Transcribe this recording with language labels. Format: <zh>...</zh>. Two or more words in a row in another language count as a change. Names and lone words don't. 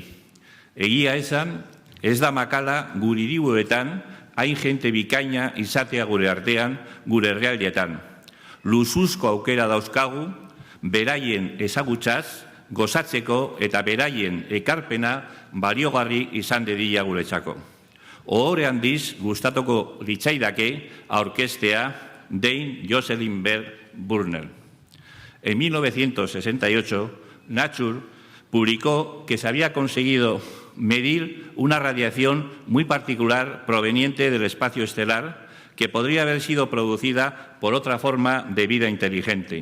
<eu>Egia esan, ez da makala gure hiriburuetan hain jente bikaina izatea gure artean, gure herrialdeetan. Luzuzko aukera dauzkagu, beraien ezagutzaz, gozatzeko eta beraien ekarpena baliogarri izan dedila guretzako. Ohore handiz gustatuko litzaidake aurkeztea Dame Jocelyn Bell Burnell.</eu> <es>En 1968, Nature publicó que se había conseguido medir una radiación muy particular proveniente del espacio estelar que podría haber sido producida por otra forma de vida inteligente.</es>